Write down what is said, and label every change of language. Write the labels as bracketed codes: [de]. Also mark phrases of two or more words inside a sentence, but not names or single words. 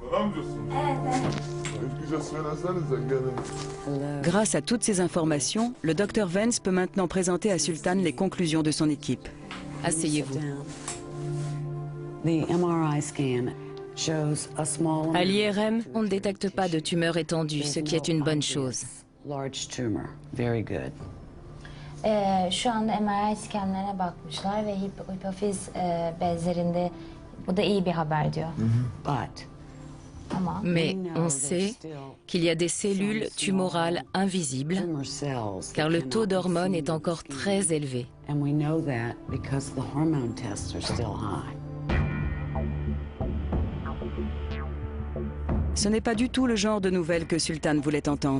[fr] Grâce à toutes ces informations, le Dr Vance peut maintenant présenter à Sultan les conclusions de son équipe. Asseyez-vous. À l'IRM, On ne détecte pas de tumeur étendue, ce qui est une bonne chose. [tr] Şu anda MRI scanlerine bakmışlar ve hipofiz bezlerinde bu da iyi bir haber diyor. Ama [fr] Mais on sait qu'il y a des cellules tumorales invisibles, car le taux d'hormones est encore très élevé. Ce n'est pas du tout le genre de nouvelles que Sultan voulait entendre.